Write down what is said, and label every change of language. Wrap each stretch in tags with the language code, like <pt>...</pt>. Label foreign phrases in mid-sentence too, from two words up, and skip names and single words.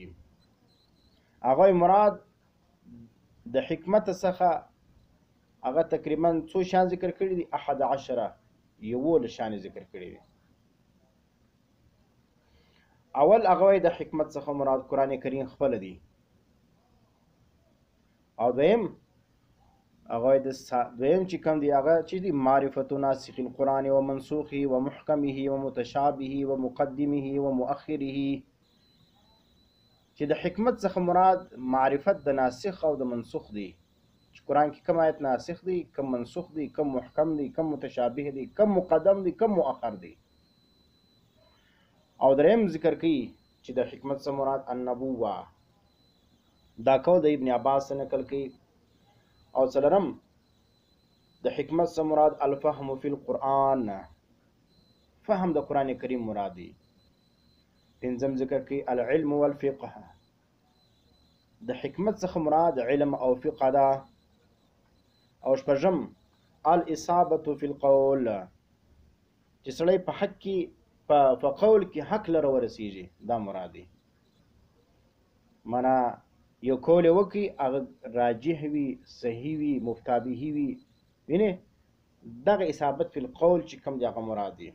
<ps>هغه مراد د حکمت څخه هغه تقریبا څو شان ذکر کړي دي، 11 یو شان ذکر کړي دي. اول هغه د حکمت څخه مراد قران کریم خپل دی، او دویم چې کوم دی هغه چې دی</ps> <ar>معرفت ناسخ القران و منسوخه و محکمه و متشابه و مقدمه و مؤخره.</ar> <ps>چې د حکمت څخه مراد معرفت د ناسخ او د منسوخ دی، چې قران کې کوم آیت ناسخ دی، کوم منسوخ دی، کوم محکم دی، کوم متشابه دی، کوم مقدم دی، کوم مؤخر دی. او دریم ذکر کوي چې د حکمت څخه مراد النبوه، دا قول د ابن عباس څخه نقل کوي. او څلورم د حکمت څخه مراد</ps> <ar>الفهم فی القرآن،</ar> <ps>فهم د قران کریم مراد دی. پنځم ذکر کوي</ps> <ar>العلم والفقه،</ar> <ps>د حکمت څخه مراد علم او فقه ده. او شپږم</ps> <ar>الاصابه فی القول،</ar> <ps>چې سړی په حق کې په قول کې حق لره ورسیږي، دا مراد دی. معنا یو قول وکي هغه راجح وي، صحیح وي، مفتابه وي، ویني دغه</ps> <ar>اصابت فی القول</ar> <ps>چې کوم دی هغه مراد دی.</ps>